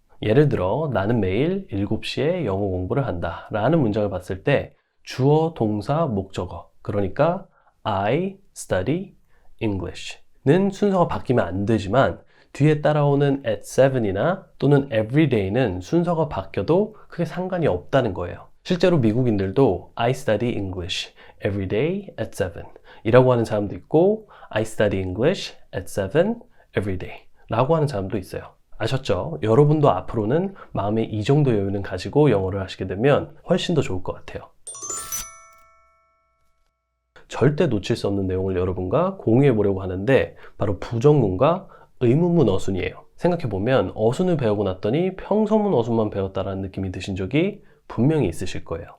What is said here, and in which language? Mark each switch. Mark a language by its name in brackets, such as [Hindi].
[Korean] 예를 들어 나는 매일 7시에 영어 공부를 한다 라는 문장을 봤을 때 주어, 동사, 목적어 그러니까 [English] I study English [Korean] 는 순서가 바뀌면 안 되지만 뒤에 따라오는 at 7이나 또는 everyday는 순서가 바뀌어도 크게 상관이 없다는 거예요. 실제로 미국인들도 [English] I study English every day at 7 [Korean] 이라고 하는 사람도 있고 [English] I study English at 7 every day [Korean] 라고 하는 사람도 있어요. 아셨죠? 여러분도 앞으로는 마음에 이 정도 여유는 가지고 영어를 하시게 되면 훨씬 더 좋을 것 같아요. 절대 놓칠 수 없는 내용을 여러분과 공유해 보려고 하는데 바로 부정문과 의문문 어순이에요. 생각해보면 어순을 배우고 났더니 평서문 어순만 배웠다라는 느낌이 드신 적이 분명히 있으실 거예요.